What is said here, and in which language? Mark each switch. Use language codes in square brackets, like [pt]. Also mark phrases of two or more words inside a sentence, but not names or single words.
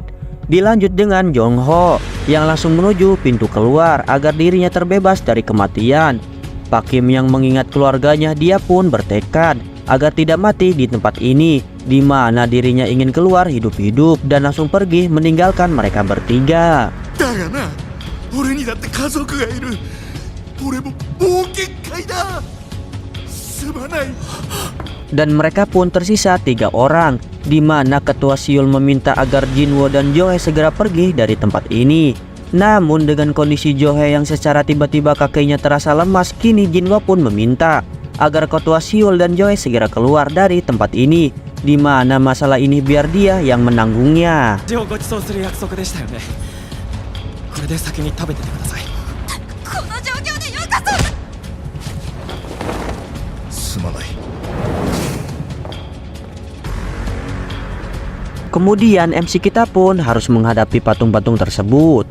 [id] Dilanjut dengan Jong Ho yang langsung menuju pintu keluar agar dirinya terbebas dari kematian. Pak Kim yang mengingat keluarganya, dia pun bertekad agar tidak mati di tempat ini, di mana dirinya ingin keluar hidup-hidup dan langsung pergi meninggalkan mereka bertiga. [ja] だがな、俺にだって家族がいる。俺ももう限界だ。すまない。 [id] Dan mereka pun tersisa 3 orang, di mana ketua Siul meminta agar Jinwo dan Johe segera pergi dari tempat ini. Namun dengan kondisi Johe yang secara tiba-tiba kakinya terasa lemas, kini Jinwo pun meminta agar ketua Siul dan Johe segera keluar dari tempat ini, di mana masalah ini biar dia yang menanggungnya. [ja] この状況でよかった。すまない。 [id] Kemudian MC kita pun harus menghadapi patung-patung tersebut.